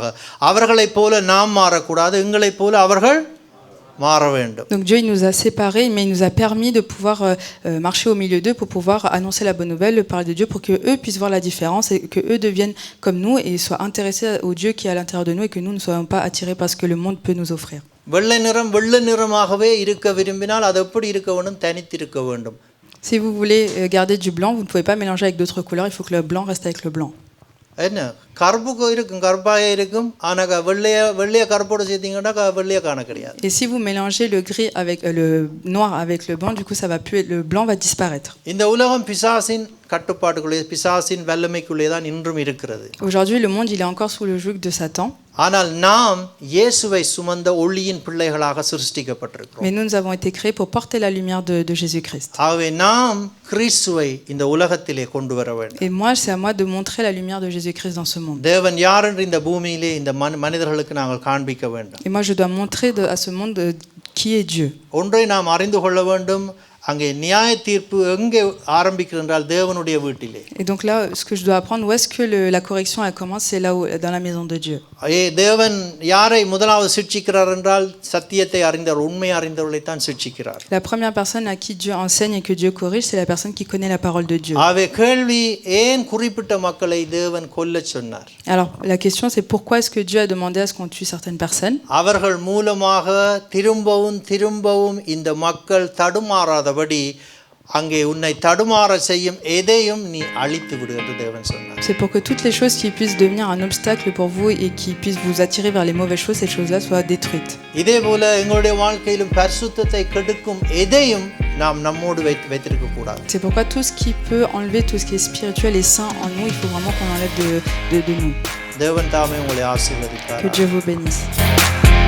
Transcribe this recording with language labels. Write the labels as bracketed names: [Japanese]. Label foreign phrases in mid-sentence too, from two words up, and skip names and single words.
[Tamil] அவர்களைப் போல நாம் மாறக்கூடாது, எங்களைப் போல அவர்கள் மாற வேண்டும். [French] Donc Dieu il nous a séparés, mais il nous a permis de pouvoir marcher au milieu d'eux pour pouvoir annoncer la bonne nouvelle, parler de Dieu, pour que eux puissent voir la différence et que eux deviennent comme nous et soient intéressés au Dieu qui est à l'intérieur de nous et que nous ne soyons pas attirés par ce que le monde peut nous offrir. [Tamil] வெள்ளை நிறமாகவே இருக்க விரும்பினால் அது எப்படி இருக்க வேண்டும், தனித்து இருக்க வேண்டும். [French] Si vous voulez garder du blanc, vous ne pouvez pas mélanger avec d'autres couleurs, il faut que le blanc reste avec le blanc. [Tamil] என்ன கருப்பு இருக்கும், கருப்பாக இருக்கும், ஆனால் வெள்ளைய கருப்போடு சேர்த்தீங்கன்னா வெள்ளைய காண கிடையாது. [French] Et si vous mélangez le gris avec le noir avec le blanc, du coup ça va plus, le blanc va disparaître. [Tamil] இந்த உலகம் பிசாசின் கட்டுப்பாட்டுக்குள்ளே, பிசாசின் வல்லமைக்குள்ளே தான் இன்றும் இருக்கிறது. [French] Aujourd'hui le monde il est encore sous le joug de Satan. [Tamil] ஆனால் நாம் இயேசுவை சுமந்த ஒளியின் பிள்ளைகளாக சிருஷ்டிக்கப்பட்டிருக்கிறோம். [French] Mais nous, nous avons été créés pour porter la lumière de Jésus-Christ. [Tamil] ஆகவே நாம் கிறிஸ்துவை இந்த உலகத்திலே கொண்டு வர வேண்டும். [French] Et moi, c'est à moi de montrer la lumière de Jésus-Christ dans ce monde. [Tamil] தேவன் யார் என்று இந்த பூமியிலே இந்த மனிதர்களுக்கு நாங்கள் காண்பிக்க வேண்டும். [French] Et moi, je dois montrer à ce monde qui est Dieu. [Tamil] ஒன்றை நாம் அறிந்து கொள்ள வேண்டும். அங்கே நியாய தீர்ப்பு எங்கே ஆரம்பிக்கிறது என்றால் தேவனுடைய வீட்டிலே. [French] Et donc là, ce que je dois apprendre, où est-ce que la correction elle commence, c'est là où, dans la maison de Dieu. [Tamil] தேவன் யாரை முதலாவது சிட்சிக்கிறார் என்றால் சத்தியத்தை அறிந்தவர், உண்மையை அறிந்தவர்களை தான் சிட்சிக்கிறார். [French] La première personne à qui Dieu enseigne et que Dieu corrige, c'est la personne qui connaît la parole de Dieu. [Tamil] ஆவே கேள்வி ஏன் குறிப்பிட்ட மக்களை தேவன் கொல்லச் சொன்னார்? [French] Alors la question c'est pourquoi est-ce que Dieu a demandé à ce qu'on tue certaines personnes? [Tamil] அவர்கள் மூலமாக திரும்பவும் இந்த மக்கள் தடுமாறாதபடி அங்கே உன்னை தடுமாற செய்யும் எதையும் நீ அழித்து விடு என்று தேவன் சொன்னார். [French] C'est pour que toutes les choses qui puissent devenir un obstacle pour vous et qui puissent vous attirer vers les mauvaises choses, ces choses-là soient détruites. [Tamil] இதேபோல எங்களுடைய வாழ்க்கையிலும் பரிசுத்தத்தை கெடுக்கும் எதையும் நாம் நம்மோடு வைத்திருக்க கூடாது. [French] C'est pourquoi tout ce qui peut enlever tout ce qui est spirituel et saint en nous, il faut vraiment qu'on enlève de nous. [Tamil] தேவன் தாமே உங்களை ஆசீர்வதிப்பார். [French] Que Dieu vous bénisse.